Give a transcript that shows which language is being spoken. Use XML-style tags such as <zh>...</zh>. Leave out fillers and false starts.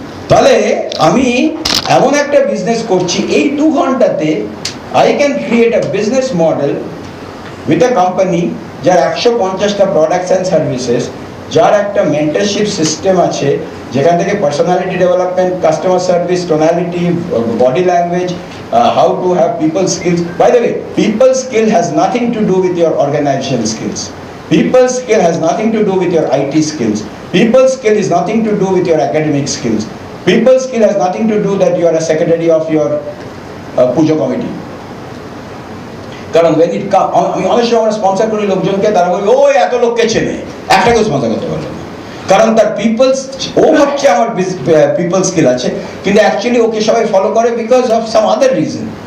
<bn>তাহলে আমি এমন একটা বিজনেস করছি এই 2 ঘন্টাতে I can create a business model with a company যার 150টা প্রোডাক্টস অ্যান্ড সার্ভিসেস, যার একটা মেন্টরশিপ সিস্টেম আছে যেখান থেকে personality development, customer service, tonality, body language, how to have people skills.</bn> <en>By the way, people skill has nothing to do with your organisation skills. People skill has nothing to do with your IT skills. People skill is nothing to do with your academic skills. People skill has nothing to do that you are a secretary of your pujo committee.</en> <bn>কারণ when it comes, আমি অনেক সময় আমরা sponsor করি লোকজনকে, তারা বলবে ও এত লোককে চেনে, একটাকেও স্পন্সর করতে পারলো না, কারণ তার পিপলস, ও ভাবছে আমার পিপল স্কিল আছে, কিন্তু অ্যাকচুয়ালি ওকে সবাই ফলো করে because of some other reason.</bn>